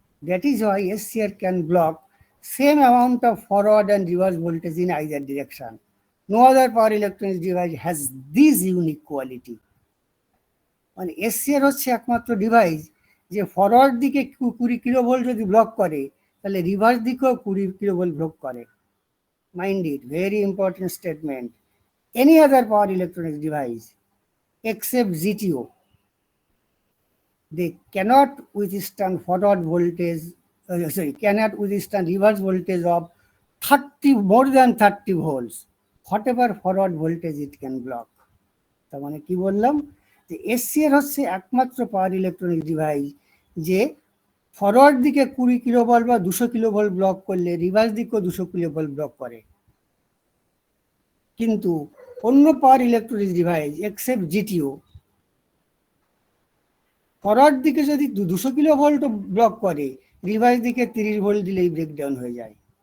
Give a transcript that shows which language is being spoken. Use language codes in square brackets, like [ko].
[en] That is why SCR can block same amount of forward and reverse voltage in either direction. No other power electronics device has this unique quality. [bn] মানে SCR হচ্ছে একমাত্র device যে forward দিকে 20 kilovolt যদি block করে, তাহলে reverse দিকেও 20 kilovolt block করে। [en] Mind it, very important statement. Any other power electronics device except GTO, they cannot withstand forward voltage, cannot withstand reverse voltage of 30, more than 30 volts, whatever forward voltage it can block. [bn] তার মানে কি বললাম, যে SCR হচ্ছে একমাত্র পাওয়ার electronic device যে forward দিকে 20 kilovolt বা 200 কিলোভোল্ট ব্লক করলে রিভার্স দিকেও 200 কিলোভোল্ট ব্লক করে। কিন্তু অন্য power electronics device except GTO, forward দিকে যদি 200 কিলোভোল্ট ব্লক করে, রিভার্স দিকে 30 ভোল্ট দিলেই ব্রেকডাউন হয়ে যায়।